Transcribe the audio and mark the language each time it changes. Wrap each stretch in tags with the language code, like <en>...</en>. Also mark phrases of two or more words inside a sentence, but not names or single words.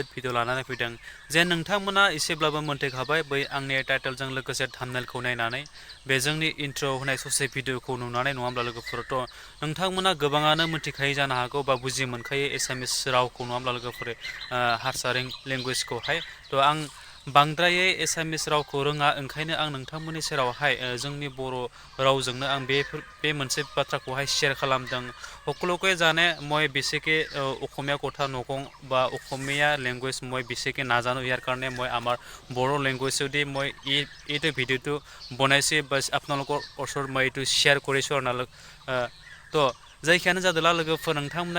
<brx>भिडिअ लानानै फैदों जे नोंथांमोना एसेब्लाबो मोनथिखाबाय बै आंनि टाइटेलजों लोगोसे थाम्बनेलखौ नायनानै बे जोंनि इन्ट्र होनाय ससे भिडिअखौ नुनानै नङा होमब्ला लोगोफोरथ' नोंथांमोना गोबाङानो मोनथिखायो जानो हागौ बा बुजि मोनखायो एसामिस रावखौ नङा होमब्ला लोगोफोर हारसा लेंगुवेजखौहाय थ' आं बांद्रायै एसामिस रावखौ रोङा ओंखायनो आं नोंथांमोननि सेरावहाय जोंनि बर' रावजोंनो आं बे मोनसे बाथ्राखौहाय शेयार</brx> <as>खालामदों সকলোকে জানে মই বেছিকৈ অসমীয়া কথা নকওঁ বা অসমীয়া লেংগুৱেজ মই বেছিকৈ নাজানো ইয়াৰ কাৰণে মই আমাৰ বড়ো লেংগুৱেজেদি মই এইটো ভিডিঅ'টো বনাইছোঁ বাছ আপোনালোকৰ ওচৰত মই এইটো শ্বেয়াৰ কৰিছোঁ আৰু তো</as> <brx>जायखियानो जादोंला लोगोफोर नोंथांमोना</brx>